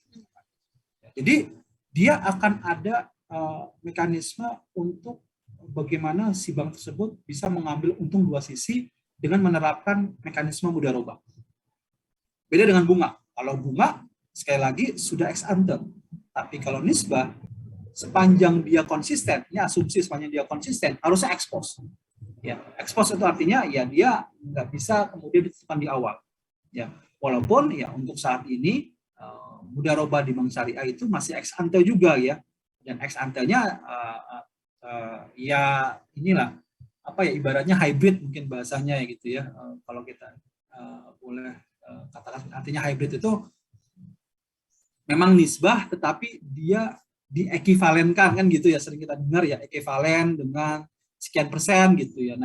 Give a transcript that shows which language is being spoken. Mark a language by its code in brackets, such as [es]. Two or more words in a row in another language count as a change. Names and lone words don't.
[id] Jadi dia akan ada mekanisme untuk bagaimana si bank tersebut bisa mengambil untung 2 sisi dengan menerapkan mekanisme mudharabah. Beda dengan bunga. Kalau bunga sekali lagi sudah [la] ex ante. [id] Tapi kalau nisbah sepanjang dia konsisten, ini asumsi sepanjang dia konsisten harusnya expose. Ya, expose itu artinya ya dia nggak bisa kemudian ditentukan di awal. Ya, walaupun ya untuk saat ini mudharabah di bank syariah itu masih [la] ex ante [id] juga ya. Dan [la] ex ante- [id] nya ya inilah apa ya ibaratnya hybrid mungkin bahasanya ya gitu ya. Kalau kita boleh katakan artinya hybrid itu memang nisbah tetapi dia diekuivalenkan kan gitu ya, sering kita dengar ya, ekuivalen dengan sekian persen gitu ya.